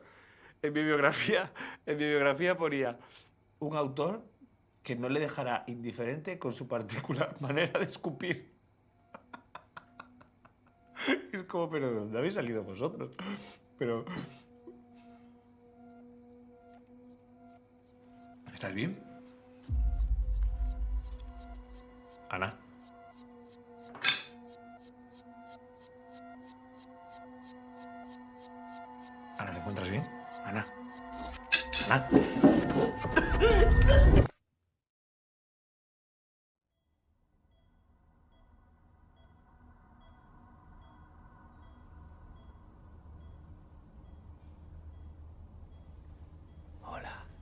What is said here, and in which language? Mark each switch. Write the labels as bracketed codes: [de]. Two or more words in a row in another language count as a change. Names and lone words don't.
[es] En mi biografía ponía un autor que no le dejará indiferente con su particular manera de escupir. Es como, pero ¿de dónde habéis salido vosotros? Pero... ¿Estás bien? Ana. Ana, ¿te encuentras bien? Ana. Ana. Hola.